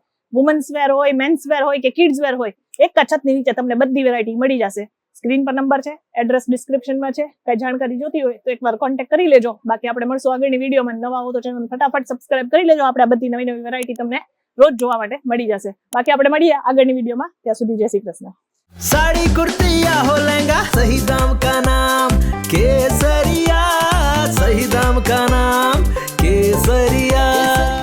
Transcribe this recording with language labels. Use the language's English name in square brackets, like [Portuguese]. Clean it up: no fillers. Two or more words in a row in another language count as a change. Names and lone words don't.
[English] womens wear [Gujarati] હોય, [English] mens wear [Gujarati] હોય કે [English] kids wear [Gujarati] હોય, એક જ છતની નીચે તમને બધી વેરાયટી મળી જશે. સ્ક્રીન પર નંબર છે, એડ્રેસ ડિસ્ક્રિપ્શનમાં છે. કઈ જાણકારી જોતી હોય તો એકવાર કોન્ટેક્ટ કરી લેજો. બાકી આપણે મળશું આગળની વિડીયોમાં. નવા હો તો ચેનલ ફટાફટ સબસ્ક્રાઇબ કરી લેજો. આપણે આ બધી નવી નવી વેરાયટી તમને રોજ જોવા માટે મળી જશે. બાકી આપણે મળીએ આગળની વિડીયોમાં. ત્યાં સુધી જય શ્રી કૃષ્ણ. [Hindi] साड़ी कुर्ती या हो लहंगा, सही दाम का नाम केसरिया, सही दाम का नाम केसरिया.